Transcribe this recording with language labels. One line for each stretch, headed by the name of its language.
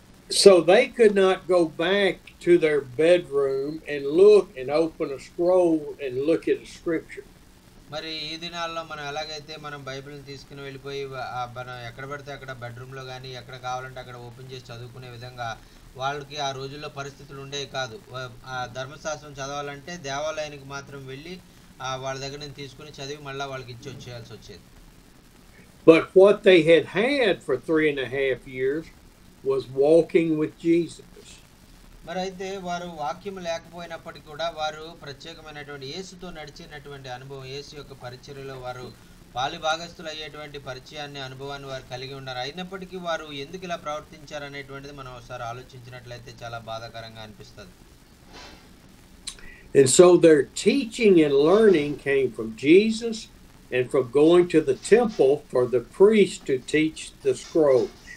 English: So they could not go back to their bedroom and look and open a scroll and look at a scripture.
Telugu: మరి ఈ దినాల్లో మనం ఎలాగైతే మనం బైబిల్ని తీసుకుని వెళ్ళిపోయి మనం ఎక్కడ పడితే అక్కడ బెడ్రూమ్లో కానీ ఎక్కడ కావాలంటే అక్కడ ఓపెన్ చేసి చదువుకునే విధంగా వాళ్ళకి ఆ రోజుల్లో పరిస్థితులు ఉండేవి కాదు. ఆ ధర్మశాస్త్రం చదవాలంటే దేవాలయానికి మాత్రం వెళ్ళి వాళ్ళ దగ్గర నుంచి తీసుకుని చదివి మళ్ళీ వాళ్ళకి ఇచ్చి వచ్చేయాల్సి వచ్చేది.
English: But what they had for 3.5 years was walking with Jesus.
Telugu: మరి అయితే వారు వాక్యం లేకపోయినప్పటికీ కూడా వారు ప్రత్యేకమైనటువంటి యేసుతో నడిచినటువంటి అనుభవం, యేసు యొక్క పరిచర్యలో వారు పాలి భాగస్థులు అయ్యేటువంటి పరిచయాన్ని అనుభవాన్ని వారు కలిగి ఉన్నారు. అయినప్పటికీ వారు ఎందుకు ఇలా ప్రవర్తించారు అనేటువంటిది మనం ఒకసారి ఆలోచించినట్లయితే చాలా బాధాకరంగా అనిపిస్తుంది.
English: And so their teaching and learning came from Jesus and from going to the temple for the priest to teach the scrolls.